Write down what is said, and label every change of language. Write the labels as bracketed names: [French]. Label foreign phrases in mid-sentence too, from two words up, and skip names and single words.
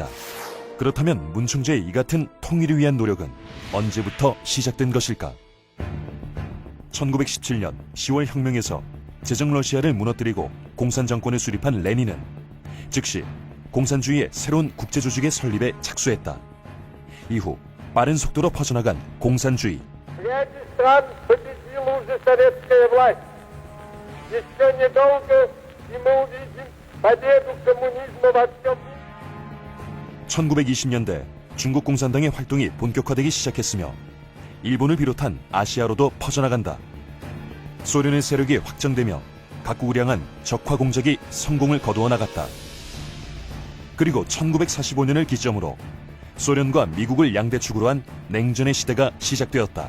[Korean] 그렇다면 문총재의 이 같은 통일을 위한 노력은 언제부터 시작된 것일까? 1917년 10월 혁명에서 제정 러시아를 무너뜨리고 공산 정권을 수립한 레닌은 즉시 공산주의의 새로운 국제조직의 설립에 착수했다. 이후 빠른 속도로 퍼져나간 공산주의. [Russian] Ряде стран победила уже советская власть. Еще недолго, и мы увидим победу коммунизма во всем мире. [Korean] 1920년대 중국 공산당의 활동이 본격화되기 시작했으며 일본을 비롯한 아시아로도 퍼져나간다. 소련의 세력이 확장되며 각국을 향한 적화 공작이 성공을 거두어 나갔다. 그리고 1945년을 기점으로 소련과 미국을 양대축으로 한 냉전의 시대가 시작되었다.